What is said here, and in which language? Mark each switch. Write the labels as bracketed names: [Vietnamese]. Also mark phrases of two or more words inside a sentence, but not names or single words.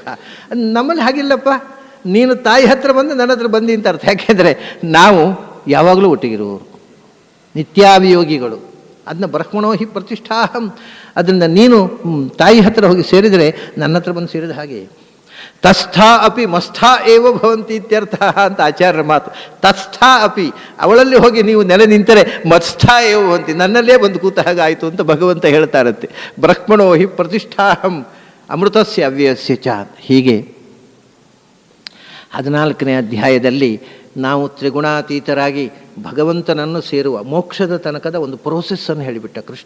[Kannada] ನಮ್ಮಲ್ಲಿ ಹಾಗಿಲ್ಲಪ್ಪ. ನೀನು ತಾಯಿ ಹತ್ರ ಬಂದು ನನ್ನ ಹತ್ರ ಬಂದಿ ಅಂತ ಅರ್ಥ. ಯಾಕೆಂದರೆ ನಾವು ಯಾವಾಗಲೂ ಒಟ್ಟಿಗಿರುವವರು, ನಿತ್ಯಾಭಿಯೋಗಿಗಳು. [Sanskrit] ಅದನ್ನ ಬ್ರಹ್ಮಣೋ ಹಿ ಪ್ರತಿಷ್ಠಾಹಂ. [Kannada] ಅದರಿಂದ ನೀನು ತಾಯಿ ಹತ್ರ ಹೋಗಿ ಸೇರಿದರೆ ನನ್ನ ಹತ್ರ ಬಂದು ಸೇರಿದ ಹಾಗೆ. [Sanskrit] ತಸ್ಥಾ ಅಪಿ ಮಸ್ಥಾ ಏವ ಭವಂತಿ ಇತ್ಯರ್ಥ [Kannada] ಅಂತ ಆಚಾರ್ಯರ ಮಾತು. [Sanskrit] ತಸ್ಥಾ ಅಪಿ, [Kannada] ಅವಳಲ್ಲಿ ಹೋಗಿ ನೀವು ನೆಲೆ ನಿಂತರೆ [Sanskrit] ಮತ್ಸ್ಥಾ ಏವ ಭವಂತಿ, [Kannada] ನನ್ನಲ್ಲೇ ಬಂದು ಕೂತ ಹಾಗಾಯಿತು ಅಂತ ಭಗವಂತ ಹೇಳ್ತಾರಂತೆ. [Sanskrit] ಬ್ರಹ್ಮಣೋ ಹಿ ಪ್ರತಿಷ್ಠಾಹಂ ಅಮೃತಸ್ಯ ಅವ್ಯಯಸ್ಯ ಚ. [Kannada] ಹೀಗೆ 14ನೇ ಅಧ್ಯಾಯದಲ್ಲಿ ನಾವು ತ್ರಿಗುಣಾತೀತರಾಗಿ ಭಗವಂತನನ್ನು ಸೇರುವ ಮೋಕ್ಷದ ತನಕದ ಒಂದು ಪ್ರೋಸೆಸ್ಸನ್ನು ಹೇಳಿಬಿಟ್ಟ ಕೃಷ್ಣ.